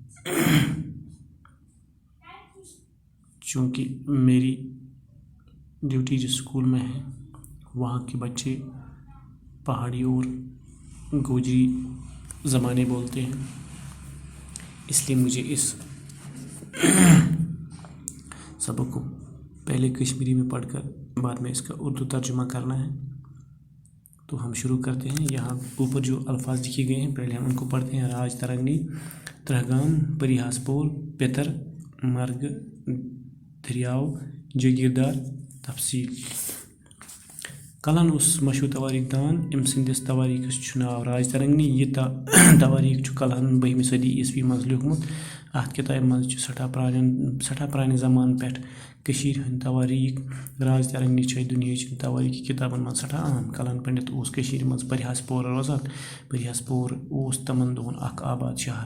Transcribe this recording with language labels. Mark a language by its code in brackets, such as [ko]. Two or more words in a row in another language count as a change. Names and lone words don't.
[ur] چونکہ میری ڈیوٹی جس اسکول میں ہے وہاں کے بچے پہاڑی اور گوجری زبانیں بولتے ہیں، اس لیے مجھے اس سبق کو پہلے کشمیری میں پڑھ کر بعد میں اس کا اردو ترجمہ کرنا ہے. تو ہم شروع کرتے ہیں. یہاں اوپر جو الفاظ لکھے گئے ہیں پہلے ہم ان کو پڑھتے ہیں. راج ترنگنی، ترہگام، پریہاس پور، پیتر، مرگ، دریاو، جاگیردار. [ks] تفصیل: کلہن اس مشہور تواریخ دان ام سندس تواریخس چھ ناو راج ترنگنی. یہ تواریخ کلہن 12 صدی عیسوی مز لیوکھمت. ات کتابہ مز سٹھا پرانہ زمان پہ ہند تواریخ. راج ترنگنی چھ دنیاچ تواریخی کتابن مز سٹھا عام. کلہن پنڈت اس مز پریہاس پور روزان. پریہاس پور اس تمن دہن اخ آباد شہر.